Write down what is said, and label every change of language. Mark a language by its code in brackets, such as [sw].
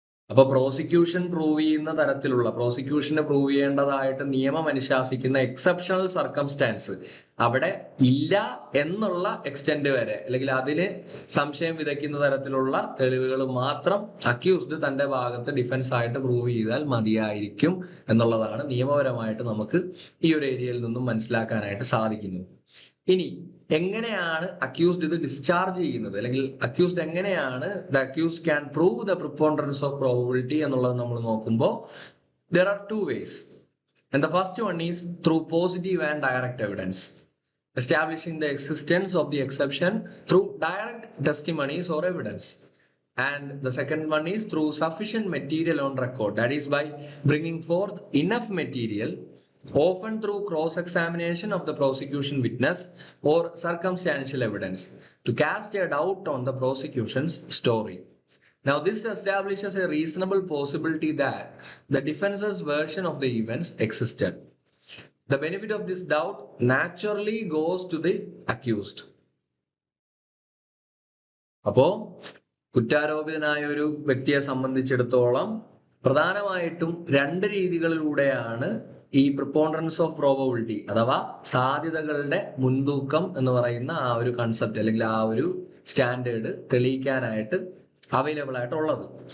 [ml] അപ്പൊ prosecution prove ചെയ്യുന്ന തരത്തിലുള്ള, പ്രോസിക്യൂഷന് പ്രൂവ് ചെയ്യേണ്ടതായിട്ട് നിയമം അനുശാസിക്കുന്ന എക്സെപ്ഷണൽ സർക്കംസ്റ്റാൻസ് അവിടെ ഇല്ല എന്നുള്ള എക്സ്റ്റെന്റ് വരെ, അല്ലെങ്കിൽ അതിന് സംശയം വിതയ്ക്കുന്ന തരത്തിലുള്ള തെളിവുകൾ മാത്രം അക്യൂസ്ഡ് തന്റെ ഭാഗത്ത് ഡിഫൻസ് ആയിട്ട് പ്രൂവ് ചെയ്താൽ മതിയായിരിക്കും എന്നുള്ളതാണ് നിയമപരമായിട്ട് നമുക്ക് ഈ ഒരു ഏരിയയിൽ നിന്നും മനസ്സിലാക്കാനായിട്ട് സാധിക്കുന്നത്. ഇനി എങ്ങനെയാണ് അക്യൂസ്ഡ് ഇത് ഡിസ്ചാർജ് ചെയ്യുന്നത്, അല്ലെങ്കിൽ അക്യൂസ്ഡ് എങ്ങനെയാണ് [en] the accused can prove the preponderance of probability [ml] എന്നുള്ളത് നമ്മൾ നോക്കുമ്പോൾ [en] there are two ways, and the first one is through positive and direct evidence, establishing the existence of the exception through direct testimonies or evidence. And the second one is through sufficient material on record, that is by bringing forth enough material, often through cross-examination of the prosecution witness or circumstantial evidence, to cast a doubt on the prosecution's story. Now, this establishes a reasonable possibility that the defense's version of the events existed. The benefit of this doubt naturally goes to the accused. [ml] അപ്പോ കുറ്റാരോപിതനായ ഒരു വ്യക്തിയെ സംബന്ധിച്ചിടത്തോളം പ്രധാനമായിട്ടും രണ്ട് രീതികളിലൂടെയാണ് ഈ പ്രിപ്പോണ്ടറൻസ് of probability അഥവാ സാധ്യതകളുടെ മുൻതൂക്കം എന്ന് പറയുന്ന ആ ഒരു കൺസെപ്റ്റ്, അല്ലെങ്കിൽ ആ ഒരു സ്റ്റാൻഡേർഡ് തെളിയിക്കാനായിട്ട് അവൈലബിൾ ആയിട്ടുള്ളത്.